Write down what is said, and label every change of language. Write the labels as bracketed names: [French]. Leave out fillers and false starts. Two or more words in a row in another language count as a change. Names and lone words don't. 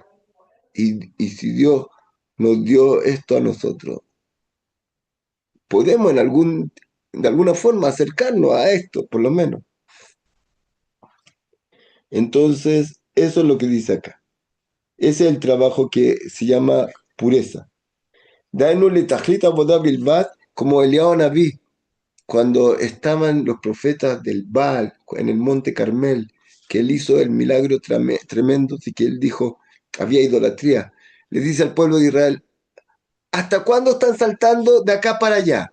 [Spanish] Y si Dios nos dio esto a nosotros, podemos de alguna forma acercarnos a esto, por lo menos. Entonces, eso es lo que dice acá. Ese es el trabajo que se llama pureza. [Hebrew] דהיינו לתכלית עבודה בלבד, [Spanish] como Eliyahu Naví, cuando estaban los profetas del Baal en el monte Carmel, que él hizo el milagro tremendo, y que él dijo, había idolatría. Le dice al pueblo de Israel, ¿hasta cuándo están saltando de acá para allá?